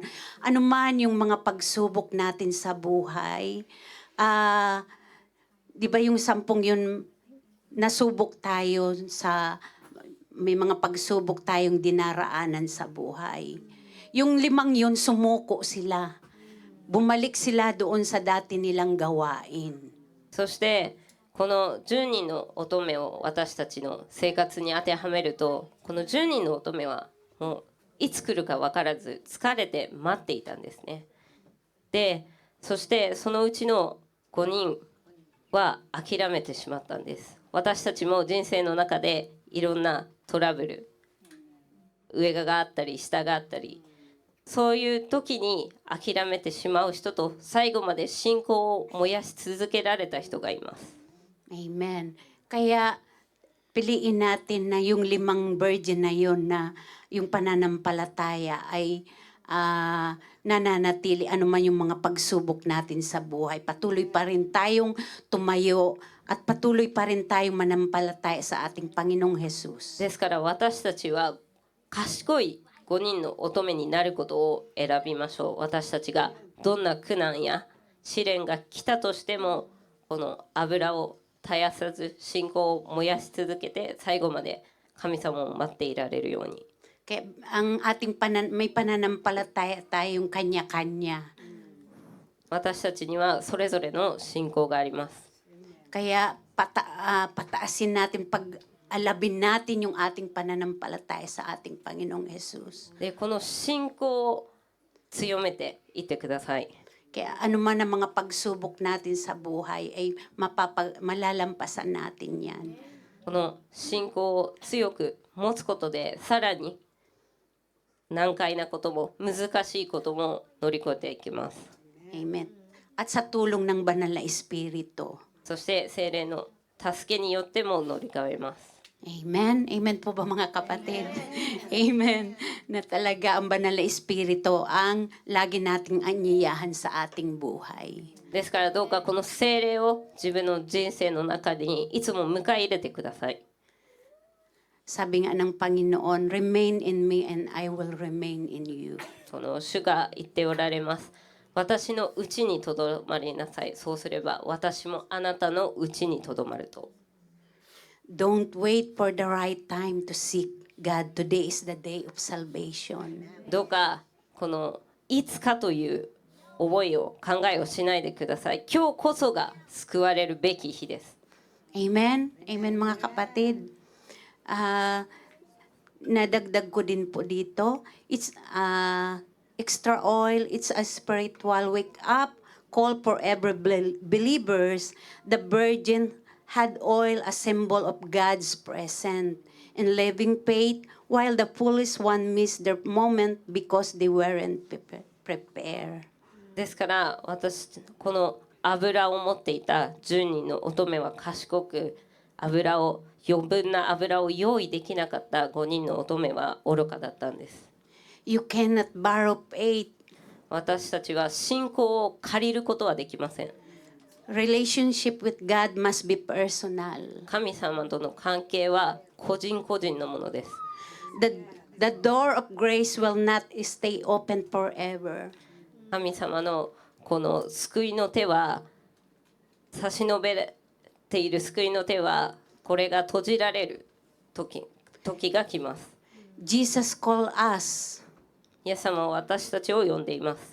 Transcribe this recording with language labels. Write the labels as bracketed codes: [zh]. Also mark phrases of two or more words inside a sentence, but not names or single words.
[tl] Ano man yung mga pagsubok natin sa buhay, di ba yung 10 yun, nasubok tayo sa, may mga pagsubok tayong dinaraanan sa buhay. Yung 5 yun, sumuko sila. Bumalik sila doon sa dati nilang gawain. [ja] そしてこの10人の乙女を私たちの生活に当てはめると、この10人の乙女はもういつ来るか分からず疲れて待っていたんですね。で、そしてそのうちの5人は諦めてしまったんです。私たちも人生の中でいろんなトラブル、上があったり下があったり、そういう時に諦めてしまう人と最後まで信仰を燃やし続けられた人がいます。 [tl] Amen. Kaya piliin natin na yung 5 virgin na yun na yung pananampalataya ay nananatili anuman yung mga pagsubok natin sa buhay. Patuloy pa rin tayong tumayo at patuloy pa rin tayong manampalataya sa ating Panginoong Jesus. [ja] ですから私たちは賢い5人の乙女になることを選びましょう。私たちがどんな苦難や試練が来たとしても、この油を絶やさず信仰を燃やし続けて最後まで神様を待っていられるように。 [tl] Kaya ang ating may pananampalataya tayong kanya-kanya. [ja] 私たちにはそれぞれの信仰があります。 [tl] Kaya pataasin natin, pag-alabin natin yung ating pananampalataya sa ating Panginoong Jesus. [ja] でこの信仰を強めていってください。 [tl] Kaya anuman ang mga pagsubok natin sa buhay ay malalampasan natin yan. [ja] この信仰を強く持つことでさらに難解なことも難しいことも乗り越えていきます。 [tl] Amen. At sa tulong ng banal na Espiritu. [ja] そして聖霊の助けによっても乗り換えます。 [tl] Amen. Amen po ba mga kapatid? Amen. Na talaga ang banal na Espiritu ang lagi nating anyayahan sa ating buhay. [ja] ですからどうかこの聖霊を自分の人生の中にいつも迎え入れてください。 [tl] Sabi nga ng Panginoon, [en] remain in me and I will remain in you. [ja] その主が言っておられます。私のうちにとどまりなさい。そうすれば私もあなたのうちにとどまると。 [en] Don't wait for the right time to seek God. Today is the day of salvation. [ja] どうかこのいつかという覚えを考えをしないでください。今日こそが救われるべき日です。 [tl] Amen? Amen mga kapatid. Nadagdag ko din po dito. [en] It's extra oil. It's a spiritual wake up call for every believers. The virgin had oil, a symbol of God's presence in living faith, while the foolish one missed their moment because they weren't prepared. [ja] ですから私この油を持っていた10人の乙女は賢く余分な油を用意できなかった5人の乙女は愚かだったんです。 [en] You cannot borrow faith. [ja] 私たちは信仰を借りることはできません。 [en] Relationship with God must be personal. [ja] 神様との関係は個人個人のものです。 [en] The door of grace will not stay open forever. [ja] 神様のこの救いの手は差し伸べている救いの手はこれが閉じられる時が来ます。 [en] Jesus called us. [ja] イエス様は私たちを呼んでいます。